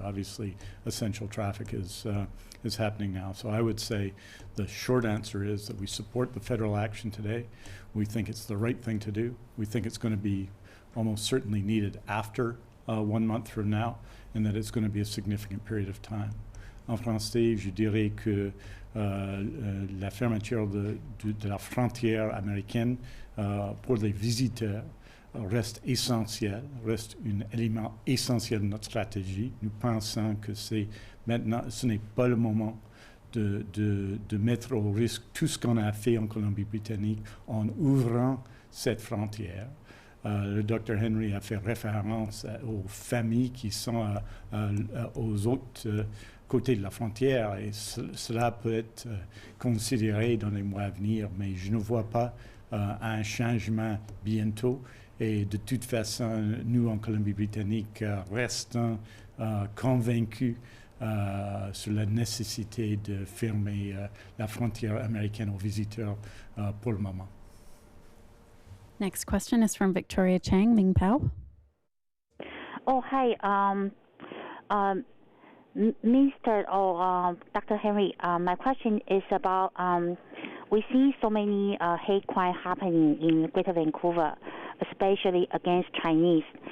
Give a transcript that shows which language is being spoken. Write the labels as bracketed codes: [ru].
[en] Obviously, essential traffic is happening now. So I would say the short answer is that we support the federal action today. We think it's the right thing to do. We think it's going to be almost certainly needed after 1 month from now, and that it's going to be a significant period of time. [fr] En français, je dirais que la fermeture de la frontière américaine pour les visiteurs reste essentiel, reste un élément essentiel de notre stratégie. Nous pensons que maintenant, ce n'est pas le moment de mettre au risque tout ce qu'on a fait en Colombie-Britannique en ouvrant cette frontière. Le Dr Henry a fait référence aux familles qui sont aux autres côtés de la frontière, et cela peut être considéré dans les mois à venir, mais je ne vois pas un changement bientôt. Et de toute façon, nous en Colombie-Britannique restons convaincus sur la nécessité de fermer la frontière américaine aux visiteurs pour le moment. [en] Next question is from Victoria Chang, Ming Pao. Oh, hi. Mr. or Dr. Henry, my question is about we see so many hate crime happening in Greater Vancouver, especially against Chinese.